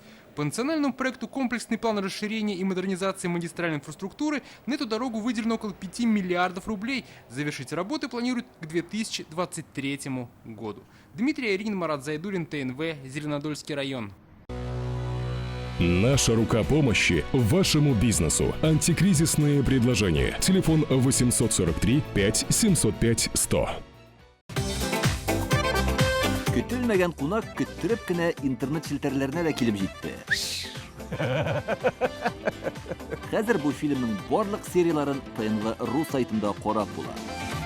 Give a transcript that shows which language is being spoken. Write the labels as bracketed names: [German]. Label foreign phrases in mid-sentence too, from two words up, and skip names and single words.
[Russian] По национальному проекту «Комплексный план расширения и модернизации магистральной инфраструктуры» на эту дорогу выделено около 5 миллиардов рублей. Завершить работы планируют к 2023 году. Дмитрий Аярин, Марат Зайдуллин, ТНВ, Зеленодольский район. Наша рука помощи вашему бизнесу. Антикризисные предложения. Телефон 843 5 705 100. [Tatar] Көтелмәгән кунак көттөреп кенә интернет челтәрләренә дә килеп җитте. Хәзер бу фильмның барлык серияларын ТНВ.ру сайтында карап була.